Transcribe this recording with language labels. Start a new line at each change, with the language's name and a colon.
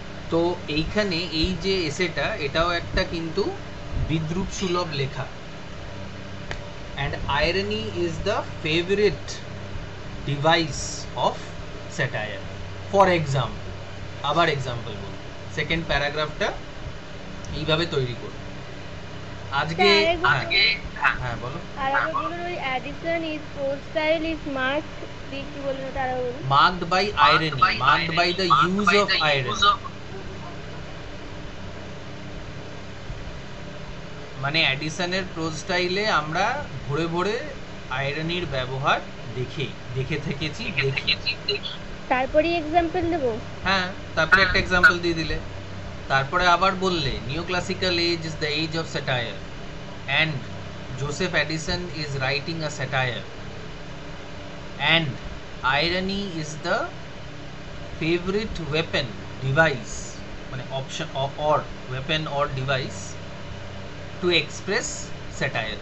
Bangla: তো এইখানে এই যে এসেটা, এটাও একটা কিন্তু বিদ্রূপ সুলভ লেখা।
English: and irony is the favorite device of satire. For example,
Bangla: আবার এক্সাম্পল বলবো, সেকেন্ড প্যারাগ্রাফটা এইভাবে তৈরি করো আজকে। হ্যাঁ বলো। আর আগে বলুন ওই
English: addition is prose style is marked,
Bangla: কি বলুন তারা বলুন?
English: marked by irony, marked by the use of irony.
Bangla: মানে অ্যাডিশনের প্রোজ স্টাইলে আমরা ভরে ভরে আয়রনির ব্যবহার দেখে থেকেছি। তারপরে এক্সাম্পল দেব। হ্যাঁ, তারপরে একটা এক্সাম্পল দিয়ে দিলে, তারপরে আবার বললে
English: Neoclassical age is the age of satire and Joseph Addison is writing a satire and irony is the favourite weapon device, মানে option or weapon or device to express satire.